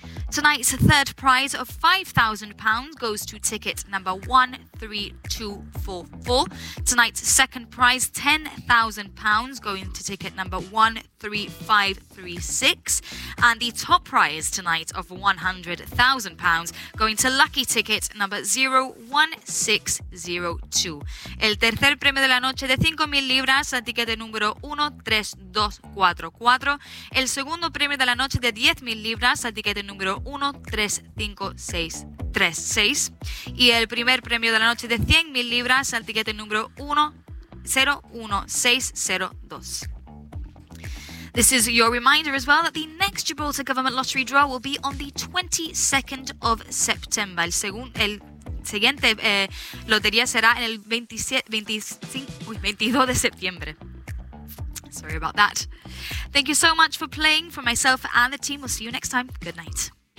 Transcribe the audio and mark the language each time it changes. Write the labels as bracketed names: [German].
[English] Tonight's third prize of £5,000 goes to ticket number 13244. Tonight's second prize, £10,000, going to ticket number 13536. And the top prize tonight of £100,000 going to lucky ticket number 01602. [Spanish] El tercer premio de la noche de 5,000 libras al ticket número 13244. El segundo premio de la noche de 10,000 libras al ticket número 13536. Y el primer premio de la noche de 100,000 libras al ticket número 101602. [English] This is your reminder as well that the next Gibraltar Government Lottery draw will be on the 22nd of September. [Spanish] El siguiente lotería será en el 22 de septiembre. [English] Sorry about that. Thank you so much for playing. For myself and the team, we'll see you next time. Good night.